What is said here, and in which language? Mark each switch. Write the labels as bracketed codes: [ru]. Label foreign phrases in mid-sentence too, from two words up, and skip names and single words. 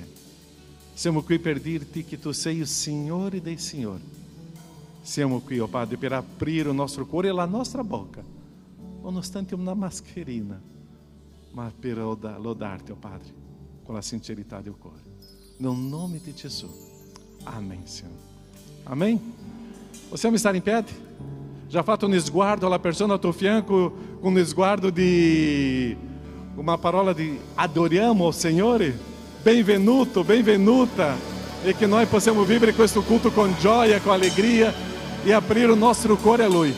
[it] Siamo qui per dirti che Tu sei il Signore dei Signori. Siamo qui, oh Padre, per aprire il nostro cuore e la nostra bocca, nonostante una mascherina, ma per lodarti, oh Padre, con la sincerità del cuore. Nel nome di Gesù. [pt] Amém, Senhor. Amém? [it] Possiamo stare in piedi? Já fatto un sguardo alla persona al tuo fianco con un sguardo di una parola di adoriamo il Signore? Benvenuto, benvenuta. E che noi possiamo vivere questo culto con gioia, con allegria e aprire il nostro cuore a Lui.